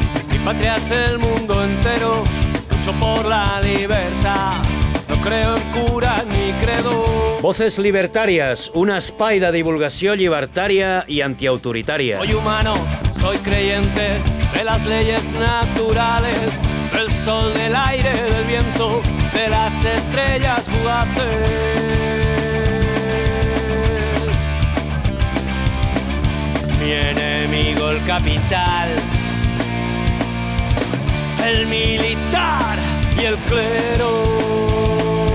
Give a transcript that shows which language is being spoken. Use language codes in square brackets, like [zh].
[es] Mi patria es el mundo entero, lucho por la libertad. No creo en cura ni credo. [ca] Voces libertàries, un espai de divulgació llibertària i antiautoritària. [es] Soy humano, soy creyente de las leyes naturales, del sol, del aire, del viento, de las estrellas fugaces. Mi enemigo el capital, el militar y el clero.